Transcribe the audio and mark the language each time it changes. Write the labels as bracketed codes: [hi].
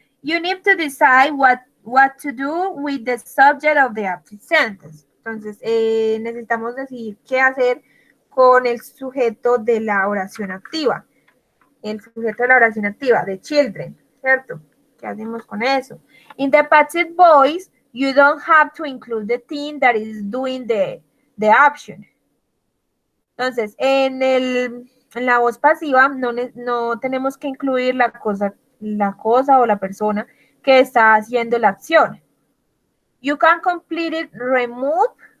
[en] You need to decide what to do with the subject of the active sentence. [es] Entonces, necesitamos decidir qué hacer con el sujeto de la oración activa. El sujeto de la oración activa, [en] the children, [es] ¿cierto? ¿Qué hacemos con eso? [en] In the passive voice, you don't have to include the thing that is doing the action. [es] Entonces, en la voz pasiva no tenemos que incluir la cosa o la persona que está haciendo la acción. [en] You can complete it, remove.